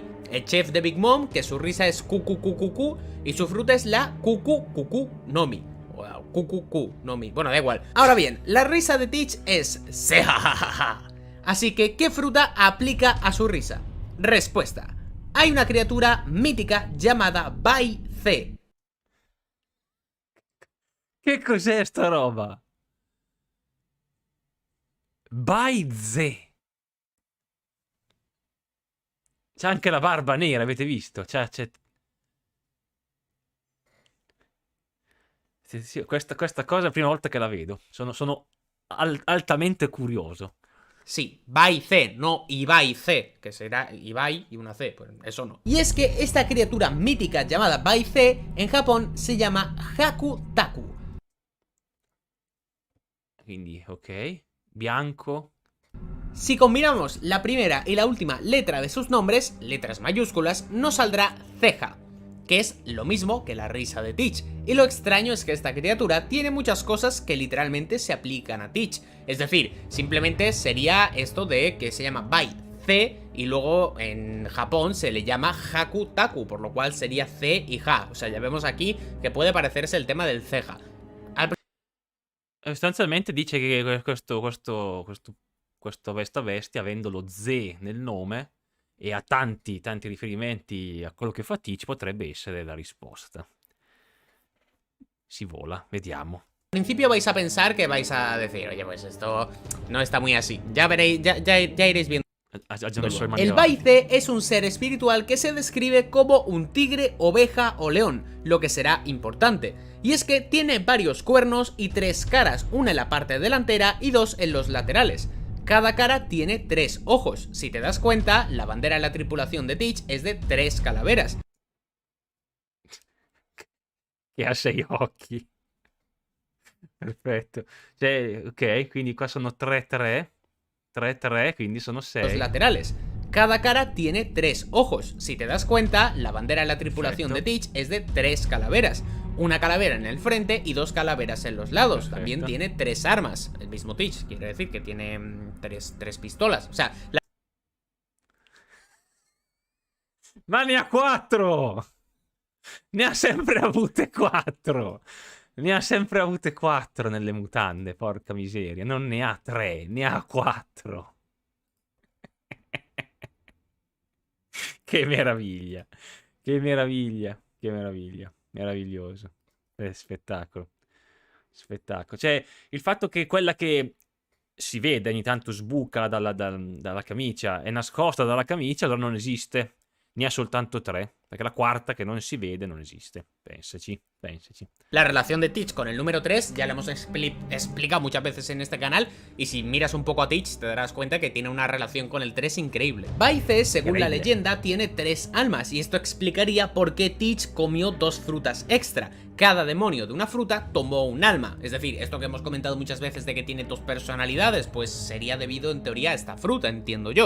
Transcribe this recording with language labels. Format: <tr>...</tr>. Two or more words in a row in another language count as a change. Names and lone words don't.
<es>El chef de Big Mom, que su risa es Cucu Cucu Cu, y su fruta es la Cucu Cucu Nomi. Cucu Nomi, bueno, da igual. Ahora bien, la risa de Teach es sejajaja. Así que, ¿qué fruta aplica a su risa? Respuesta: hay una criatura mítica llamada Bai-Z.</es> <it>Che cos'è sta roba? Bai-Z. C'è anche la barba nera, avete visto? C'è... Sì, questa cosa è la prima volta che la vedo. Sono altamente curioso.</it> <es>Sí, Bai-Z, no Ibai-Z, que será Ibai y una C, pues eso no. Y es que esta criatura mítica llamada Bai-Z en Japón se llama Haku-Taku.</es> <it>Quindi, ok, bianco.</it> <es>Si combinamos la primera y la última letra de sus nombres, letras mayúsculas, nos saldrá ceja, que es lo mismo que la risa de Teach. Y lo extraño es que esta criatura tiene muchas cosas que literalmente se aplican a Teach. Es decir, simplemente sería esto de que se llama Bai C y luego en Japón se le llama Haku Taku, por lo cual sería C y Ha. O sea, ya vemos aquí que puede parecerse el tema del ceja.</es> <it>Sostanzialmente dice che questa bestia, avendo lo Z nel nome e ha tanti riferimenti a quello che fa Teach, potrebbe essere la risposta. Si vola, vediamo.</it> <es>Al principio vais a pensar que vais a decir, oye, pues esto no está muy así. Ya veréis, ya iréis viendo. El Baice es un ser espiritual que se describe como un tigre, oveja o león, lo que será importante. Y es que tiene varios cuernos y 3 caras, una en la parte delantera y 2 en los laterales. Cada cara tiene 3 ojos. Si te das cuenta, la bandera de la tripulación de Teach es de 3 calaveras.</es> <it>Che ha 6 occhi. Perfetto. Cioè, ok, quindi qua sono 3-3. 3-3, quindi sono 6.</it> <es>Los laterales. Cada cara tiene 3 ojos. Si te das cuenta, la bandera de la tripulación de Teach es de 3 calaveras. Una calavera en el frente y 2 calaveras en los lados. Perfecto. También tiene 3 armas. El mismo Teach, quiere decir que tiene 3 pistolas. O sea,</es> <it>Ma ne ha 4! Ne ha sempre avute 4! Ne ha sempre avute 4 nelle mutande, porca miseria. Non ne ha 3, ne ha 4. Che meraviglia. Che meraviglia. Che meraviglia. Meraviglioso. Spettacolo. Spettacolo. Cioè, il fatto che quella che si vede ogni tanto sbuca dalla camicia è nascosta dalla camicia, allora non esiste. Ne ha soltanto 3, perché la quarta che non si vede non esiste. Pensaci, pensaci.</it> <es>La relación de Teach con el número 3 ya la hemos explicado muchas veces en este canal, y si miras un poco a Teach te darás cuenta que tiene una relación con el 3 increíble. Baice, según la leyenda, tiene 3 almas, y esto explicaría por qué Teach comió 2 frutas extra. Cada demonio de una fruta tomó un alma. Es decir, esto que hemos comentado muchas veces de que tiene 2 personalidades, pues sería debido en teoría a esta fruta, entiendo yo.</es>